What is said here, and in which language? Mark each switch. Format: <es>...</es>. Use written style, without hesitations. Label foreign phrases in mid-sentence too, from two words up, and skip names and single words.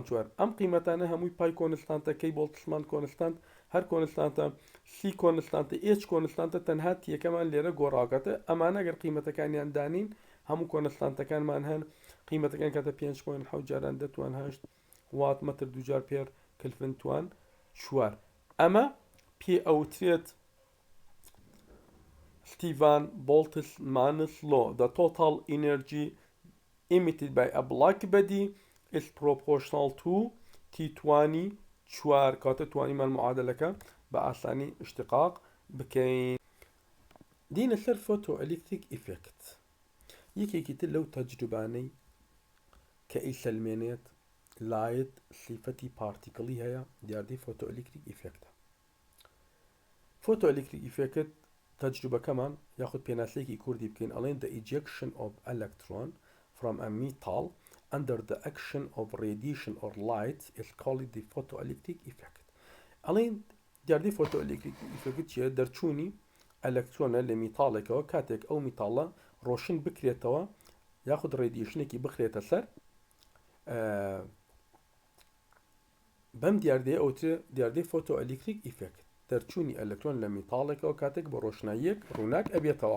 <ckb>4 ئەم قیمەتانە هەمووی پای کۆنستانتە کەی Boltzmann constant هەر کۆنستانتە سی کۆنستانتە h کۆنستانتە تەنها تیەکەمان لێرە گۆڕاوکاتە ئەمانە ئەگەر قیمەتەکانیان دانین هەموو کۆنستانتەکانمان هەن قیمەتەکان کاتە 5.7 جاران دەتوان 8 watt metre دووجار per kelvin توان 4 ئەمە پێ ئەوترێت</ckb> <en>Stephen Boltzmann's law. The total energy emitted by a black body is proportional to T20 4</en> <ckb>كاتە توانیمان معادلەکە بە ئاسانی اشتقاق بکەین. دینە سەر photo electric effect یەکێکی تر لەو تەجروبانەی کە ئیسەلمێنێت لایت سیفەتی پارتیکڵی هەیە دیاردەی photo electric effect. فۆتۆ ئەلکتریک ئیفێکت تەجروبەکەمان یاخود پێناسەیەکی کوردی بکەین ئەڵێن</ckb> <en>the ejection of electron from a metal under the action of radiation or light is called the photoelectric effect.</en> <ckb>ئەڵێن دیاردەی photo electric effect چیە؟ دەرچوونی ئەلەکترۆنە لە میتاڵێکەوە کاتێک ئەو میتاڵە ڕۆشن بکرێتەوە یاخود ڕێدیشنێکی بخرێتە سەر بەم دیاردەیە ئەوترێ دیاردەی photo electric effect دەرچوونی ئەلکترۆن لە میتاڵێکەوە کاتێک بە ڕۆشناییەک ڕووناک ئەبێتەوە.</ckb>